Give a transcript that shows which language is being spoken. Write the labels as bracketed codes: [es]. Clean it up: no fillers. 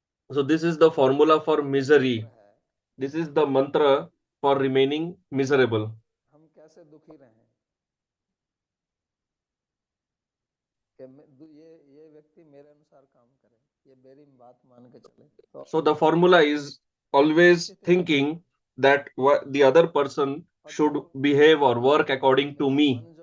[en] So this is the formula for misery. This is the mantra for remaining miserable. [hi] हम कैसे दुखी रहें कि ये व्यक्ति मेरे अनुसार काम करे, ये मेरी बात मान के चले. [en] So the formula is always thinking that the other person should behave or work according to me.